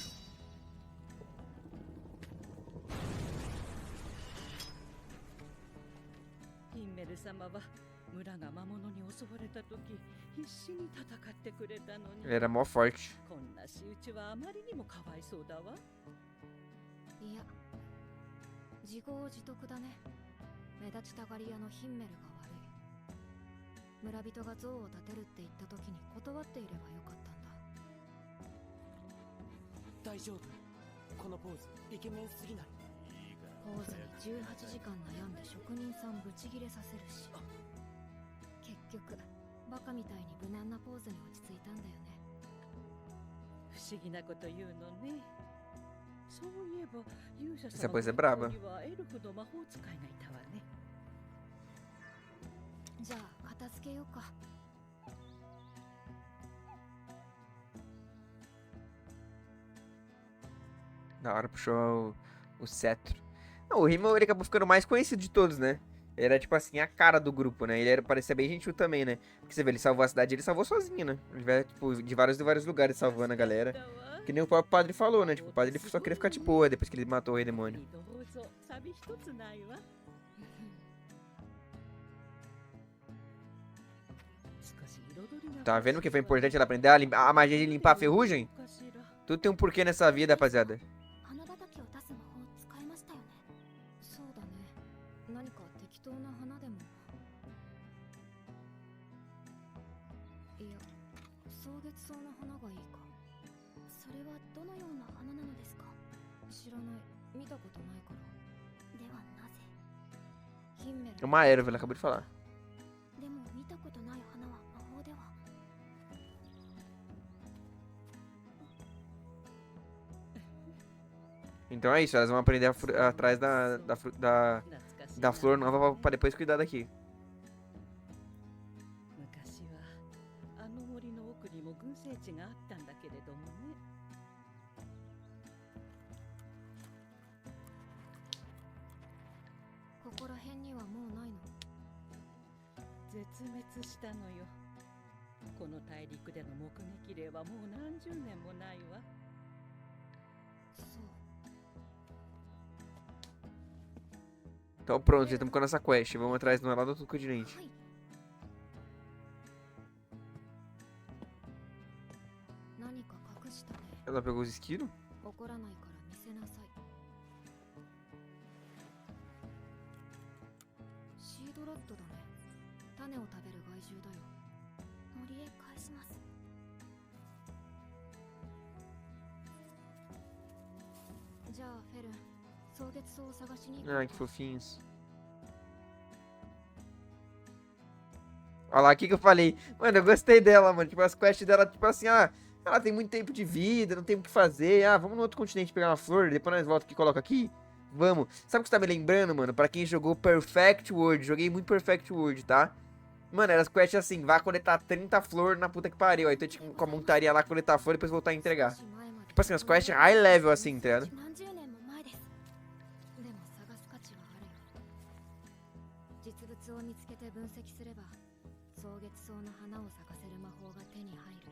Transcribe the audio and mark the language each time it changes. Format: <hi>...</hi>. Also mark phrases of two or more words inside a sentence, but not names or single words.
<ja>ヒンメル様は村が魔物に襲われた時必死に戦ってくれたのに。</ja> <pt>Ele era mó forte.</pt> <ja>こんな仕打ちはあまりにもかわいそうだわ。いや、自業自得だね。目立ちたがり屋のヒンメルが悪い。村人が像を建てるって言った時に断っていればよかったんだ。大丈夫。このポーズイケメンすぎない？いいからポーズに18時間悩んで職人さんブチギレさせるし、結局バカみたいに無難なポーズに落ち着いたんだよね。不思議なこと言うのね。そういえば勇者</ja> <pt>Essa</pt> <ja>様</ja> <pt>coisa é</pt> <ja>の</ja> <pt>braba.</pt> <ja>学校にはエルフの魔法使いがいたわね。じゃあ片付けようか。</ja> <pt>Da hora puxou o cetro. Não, o Rimmel, ele acabou ficando mais conhecido de todos, né? Ele era, tipo assim, a cara do grupo, né? Ele era, parecia bem gentil também, né? Porque você vê, ele salvou a cidade, ele salvou sozinho, né? Ele veio, tipo, de vários lugares salvando a galera. Que nem o próprio padre falou, né? Tipo, o padre ele só queria ficar de boa depois que ele matou o rei demônio. Tá vendo que foi importante ela aprender a magia de limpar a ferrugem? Tudo tem um porquê nessa vida, rapaziada.</pt> <ja>花畑を出す魔法使いましたよね。そうだね。何か適当な花でも。いや、草月草の花がいいか。それはどのような花なのですか？知らない。見たことないから。ではなぜ？ヒンメル。</ja> <pt>Uma erva, ela acabou de falar.</pt> <ja>でも見たことない花は魔法では。</ja> <pt>Então é isso, elas vão aprender atrás da flor nova pra depois cuidar daqui.</pt> <ja>昔はあの森の奥にも群生地があったんだけれどもね。ここら辺にはもうないの？絶滅したのよ。この大陸での目撃例はもう何十年もないわ。そう。</ja> <pt>Então pronto, já estamos com a nossa quest. Vamos atrás do lá do outro continente.</pt> <ja>はい。何か隠したね。</ja> <pt>Ela pegou os esquilos?</pt> <ja>怒らないから見せなさい。シードロッドだね。種を食べる害獣だよ。森へ返します。じゃあフェルン、草月草を探しに行こう</ja> <pt>Ai, que fofinhos. Olha lá, o que eu falei? Mano, eu gostei dela, mano. Tipo, as quests dela, tipo assim, ela tem muito tempo de vida, não tem o que fazer. Ah, vamos no outro continente pegar uma flor, depois nós voltamos aqui e coloca aqui. Vamos. Sabe o que você tá me lembrando, mano? Pra quem jogou Perfect World, joguei muito Perfect World, tá? Mano, eram as quests assim, vá coletar 30 flores na puta que pariu. Aí tu tinha com a montaria lá coletar flor e depois voltar a entregar. Tipo assim, as quests</pt> <en>high level</en> <pt>assim, tá ligado?</pt> <ja>何十年も前です。でも探す価値はあるよ。実物を見つけて分析すれば、草月草の花を咲かせる魔法が手に入る。</ja>